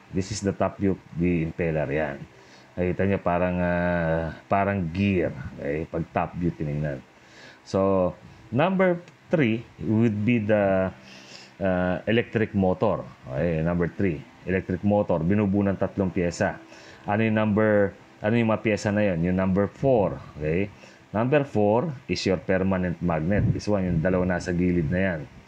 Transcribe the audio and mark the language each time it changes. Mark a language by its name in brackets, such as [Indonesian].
[English] This is the top view of the impeller. [Filipino] Yan. Nakita niyo parang gear. Okay? Pag top view tinignan. [English] So, number 3 would be the electric motor. Okay, number 3, electric motor. [Filipino] Binubuo ng 3 pyesa. Ano yung mga pyesa na yun? [English] Yung number 4. Okay? Number 4 is your permanent magnet. This one, [Filipino] yung dalawa nasa gilid na yan.